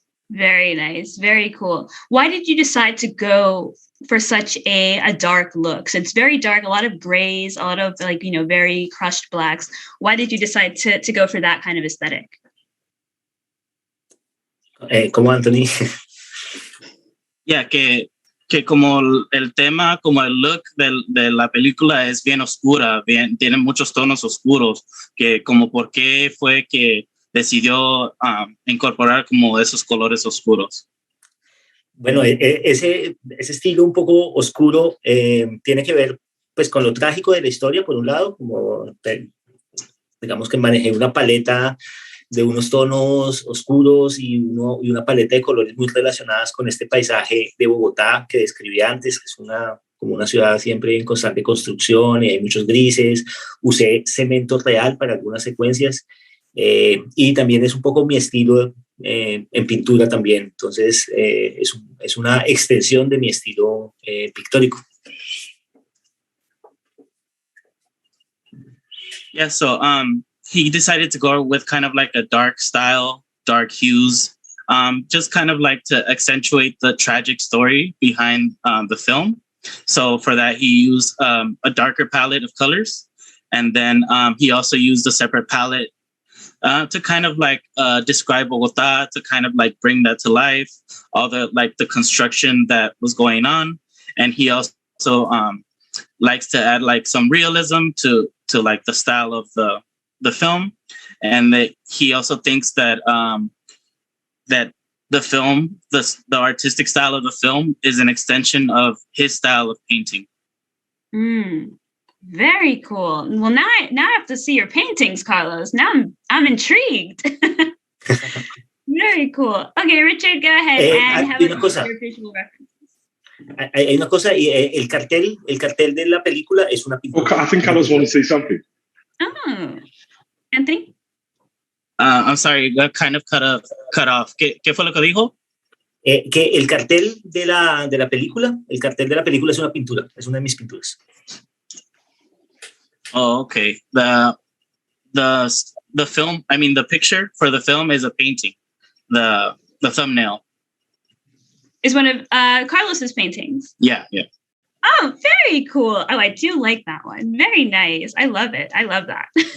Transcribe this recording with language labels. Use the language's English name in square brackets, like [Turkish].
[English] Very nice. Very cool. Why did you decide to go for such a dark look? So it's very dark, a lot of grays, a lot of very crushed blacks. Why did you decide to go for that kind of aesthetic? [Spanish] Como Anthony. Yeah, que como el tema, como el look de la película es bien oscura, tiene muchos tonos oscuros, que como por qué fue que decidió incorporar como esos colores oscuros. Bueno, ese estilo un poco oscuro tiene que ver pues con lo trágico de la historia, por un lado, como digamos que manejé una paleta de unos tonos oscuros y una paleta de colores muy relacionadas con este paisaje de Bogotá que describí antes, que es como una ciudad siempre en constante construcción, hay muchos grises. Usé cemento real para algunas secuencias y también es un poco mi estilo en pintura también. Entonces es una extensión de mi estilo pictórico. [English] Yeah, so he decided to go with kind of like a dark style, dark hues, just kind of like to accentuate the tragic story behind the film. So for that, he used a darker palette of colors. And then he also used a separate palette to kind of like describe Bogota, to kind of like bring that to life, all the like the construction that was going on. And he also likes to add like some realism to like the style of the film. And that he also thinks that that the film, the artistic style of the film is an extension of his style of painting. Very cool. Well, now I have to see your paintings, Carlos. Now I'm intrigued. Very cool. Okay, Richard, go ahead and have your visual references. [Spanish] Hay una cosa, y el cartel de la película es una pintura. [English] Okay, I think Carlos wanted to say something. Oh, Anthony? I'm sorry, got kind of cut off. [Spanish] ¿Qué fue lo que dijo? Que el cartel de la película es una pintura, es una de mis pinturas. [English] Oh, okay. The film, I mean, the picture for the film is a painting. The thumbnail is one of Carlos's paintings. Yeah. Oh, very cool. Oh, I do like that one. Very nice. I love it. I love that.